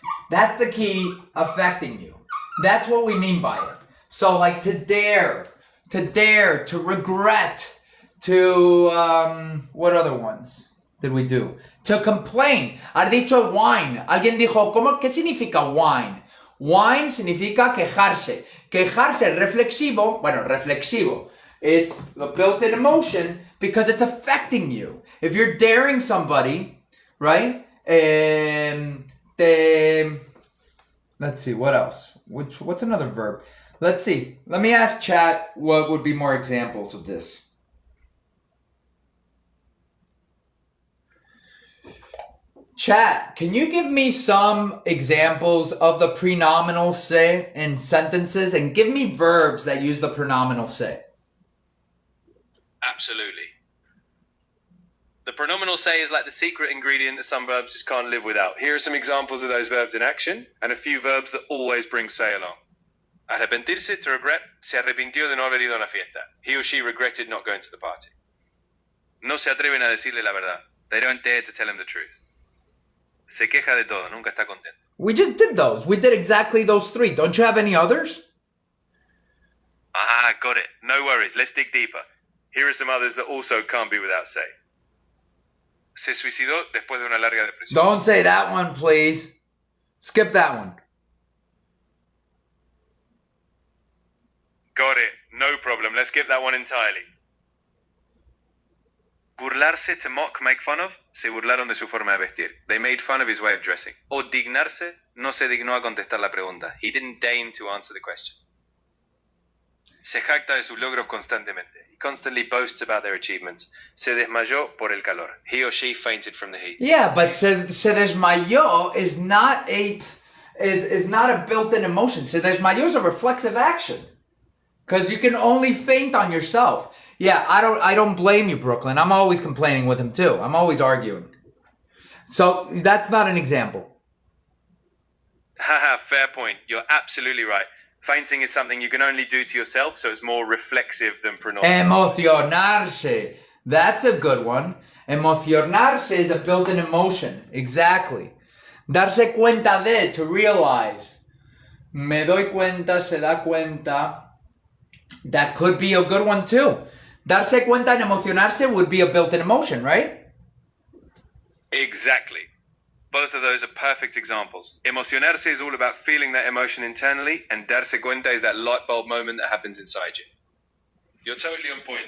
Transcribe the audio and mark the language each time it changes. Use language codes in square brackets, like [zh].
[en] That's the key, affecting you. That's what we mean by it. So like to dare, to regret, to, what other ones did we do? To complain. [es] Has dicho [en] whine. [es] Alguien dijo, ¿qué significa whine? Whine significa quejarse. Quejarse, reflexivo. Bueno, reflexivo. [en] It's the built-in emotion because it's affecting you. If you're daring somebody, right? Let's see, what else? What's another verb? Let's see. Let me ask chat what would be more examples of this. Chat, can you give me some examples of the prenominal se in sentences and give me verbs that use the prenominal se? Absolutely. The pronominal se is like the secret ingredient that some verbs just can't live without. Here are some examples of those verbs in action and a few verbs that always bring se along. [es] Arrepentirse, [en] to regret, [es] se arrepintió de no haber ido a la fiesta. [en] He or she regretted not going to the party. [es] No se atreven a decirle la verdad. [en] They don't dare to tell him the truth. [es] Se queja de todo, nunca está contento. [en] We just did those. We did exactly those three. Don't you have any others? Ah, got it. No worries. Let's dig deeper. Here are some others that also can't be without se. [es] Se suicidó después de una larga depresión. [en] Don't say that one, please. Skip that one. Got it. No problem. Let's skip that one entirely. [es] Burlarse, [en] to mock, make fun of. [es] Se burlaron de su forma de vestir. [en] They made fun of his way of dressing. [es] O dignarse, no se dignó a contestar la pregunta. [en] He didn't deign to answer the question. [es] Se jacta de sus logros constantemente. [en] He constantly boasts about their achievements. [es] Se desmayó por el calor. [en] He or she fainted from the heat. Yeah, but se desmayó is not a built-in emotion. Se desmayó is a reflexive action. Because you can only faint on yourself. Yeah, I don't blame you, Brooklyn. I'm always complaining with him too. I'm always arguing. So that's not an example. Haha, fair point. You're absolutely right. Fainting is something you can only do to yourself, so it's more reflexive than pronominal. Emocionarse. That's a good one. Emocionarse is a built-in emotion. Exactly. Darse cuenta de, to realize. [es] Me doy cuenta, se da cuenta. [en] That could be a good one too. Darse cuenta and emocionarse would be a built-in emotion, right? Exactly. Both of those are perfect examples. Emocionarse is all about feeling that emotion internally, and darse cuenta is that light bulb moment that happens inside you. You're totally on point.